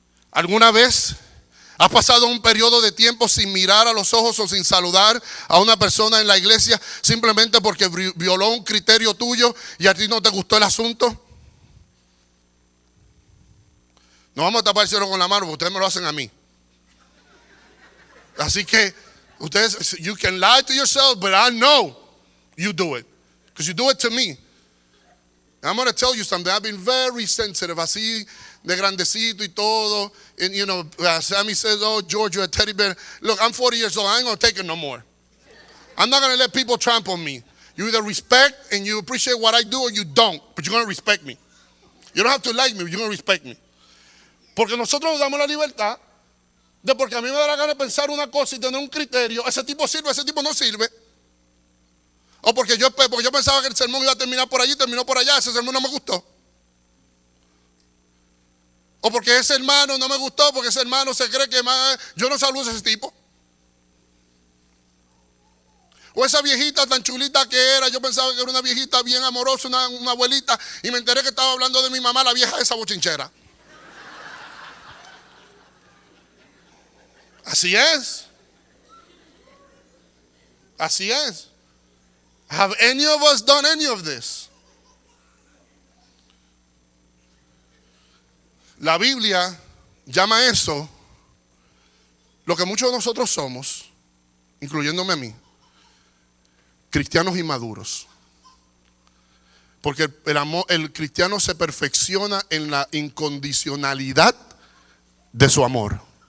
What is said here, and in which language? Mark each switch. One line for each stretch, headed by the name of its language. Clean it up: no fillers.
Spanish: ¿Alguna vez has pasado un periodo de tiempo sin mirar a los ojos o sin saludar a una persona en la iglesia simplemente porque violó un criterio tuyo y a ti no te gustó el asunto? No vamos a tapar el cielo con la mano porque ustedes me lo hacen a mí. Así que ustedes,
English: you can lie to yourself, but I know you do it. Because you do it to me. I'm going to tell you something. I've been very sensitive.
Spanish: Así de grandecito y todo.
English: And you know, Sammy says, oh, George, you're a teddy bear. Look, I'm 40 years old. I ain't going to take it no more. I'm not going to let people trample me. You either respect and you appreciate what I do or you don't. But you're going to respect me. You don't have to like me, you're going to respect me.
Spanish: Porque nosotros nos damos la libertad de porque a mí me da la gana de pensar una cosa y tener un criterio. Ese tipo sirve, ese tipo no sirve. O porque yo pensaba que el sermón iba a terminar por allí, terminó por allá, ese sermón no me gustó. O porque ese hermano no me gustó, porque ese hermano se cree que más, yo no saludo a ese tipo. O esa viejita tan chulita que era, yo pensaba que era una viejita bien amorosa, una abuelita, y me enteré que estaba hablando de mi mamá, la vieja esa bochinchera. Así es. Así es.
English: Have any of us done any of this?
Spanish: La Biblia llama eso lo que muchos de nosotros somos, incluyéndome a mí, cristianos inmaduros. Porque el cristiano se perfecciona en la incondicionalidad de su amor.